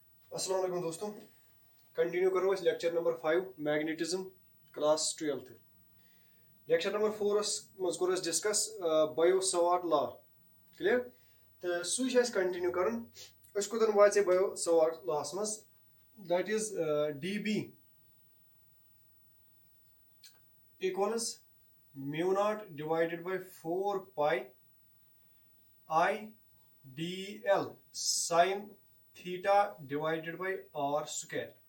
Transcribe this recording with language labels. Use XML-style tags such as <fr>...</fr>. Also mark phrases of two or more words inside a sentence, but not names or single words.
<ks>अस्सलाम वालेकुम दोस्तों, कंटिन्यू करो अस</ks> <en>lecture number</en> <ks>5 मैग्नेटिज्म</ks> <en>class 12th lecture number</en> <ks>4 मज कोर अस डिस्कस बायो सवार्ट लॉ क्लियर तो सु कंटिन्यू कर कोतन वाचे बायो सवार्ट लॉस मज</ks> <en>that is dB equals mu naught divided by 4 pi I dl sin theta divided by r square.</en>